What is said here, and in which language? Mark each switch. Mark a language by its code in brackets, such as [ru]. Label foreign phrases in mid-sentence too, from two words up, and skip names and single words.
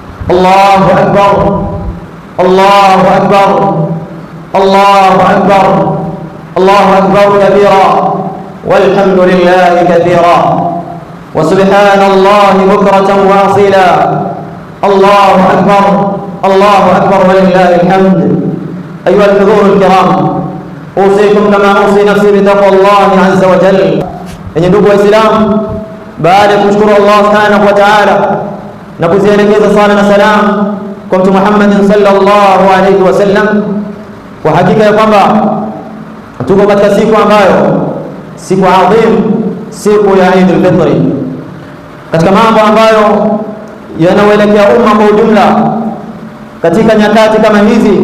[ar] الله أكبر الله أكبر الله أكبر الله أكبر كبيرا والحمد لله كثيرا وسبحان الله بكرة وأصيلا. الله أكبر الله أكبر ولله الحمد. أيها الحضور الكرام، أوصيكم كما أوصي نفسي بتقوى الله عز وجل. [sw] Enyi ndugu Waislamu, baada ya kumshukuru Allah [ar] سبحانه وتعالى [sw] na kuzielekeza sala na salam kwa Mtume Muhammad [ar] صلى الله عليه وسلم, [sw] kwa hakika ya kwamba tuko katika siku ambayo siku adhim, siku ya Eid al-Fitr, katika mambo ambayo yanaelekea umma kwa ujumla katika nyakati kama hizi.